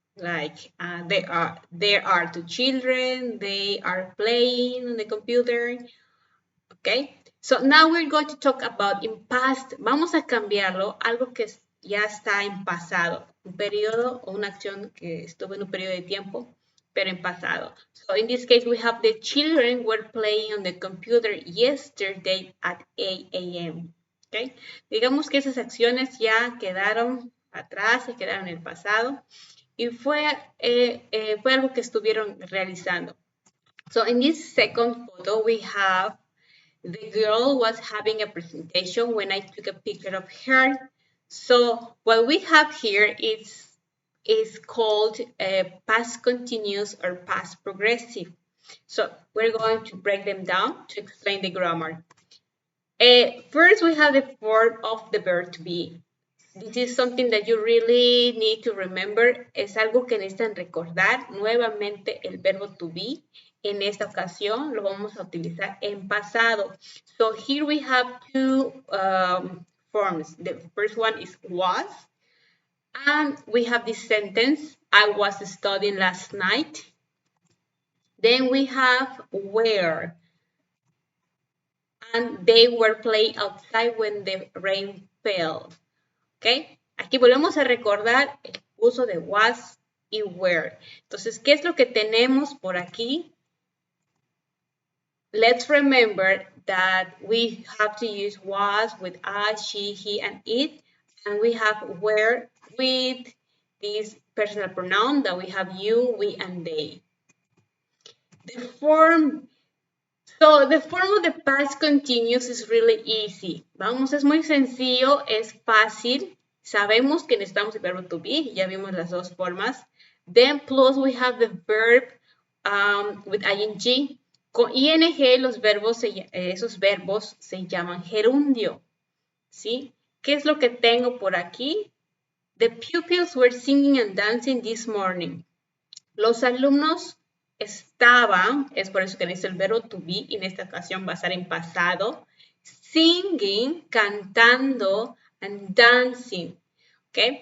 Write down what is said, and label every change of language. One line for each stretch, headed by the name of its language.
English: Like there are two children, they are playing on the computer. Okay, so now we're going to talk about in past.
Spanish: Vamos a cambiarlo, algo que ya está en pasado, un periodo o una acción que estuvo en un periodo de tiempo, pero en pasado.
English: So in this case, we have the children were playing on the computer yesterday at 8 a.m.
Spanish: Okay, digamos que esas acciones ya quedaron atrás, se quedaron en el pasado y fue algo que estuvieron realizando.
English: So in this second photo, we have the girl was having a presentation when I took a picture of her. So what we have here is called past continuous or past progressive. So we're going to break them down to explain the grammar. First, we have the form of the verb to be. This is something that you really need to remember.
Spanish: Es algo que necesitan recordar. Nuevamente el verbo to be. En esta ocasión lo vamos a utilizar en pasado.
English: So here we have two forms. The first one is was. And we have this sentence, I was studying last night. Then we have were. And they were playing outside when the rain fell.
Spanish: ¿Ok? Aquí volvemos a recordar el uso de was y were. Entonces, ¿qué es lo que tenemos por aquí?
English: Let's remember that we have to use was with I, she, he, and it. And we have were with this personal pronoun that we have you, we, and they. The form of the past continuous is really easy.
Spanish: Vamos, es muy sencillo, es fácil. Sabemos que necesitamos el verbo to be, ya vimos las dos formas.
English: Then plus we have the verb with ing.
Spanish: Con ing los verbos, esos verbos se llaman gerundio. ¿Sí? ¿Qué es lo que tengo por aquí?
English: The pupils were singing and dancing this morning.
Spanish: Los alumnos estaban, es por eso que dice el verbo to be, y en esta ocasión va a estar en pasado, singing, cantando,
English: and dancing,
Spanish: ¿ok?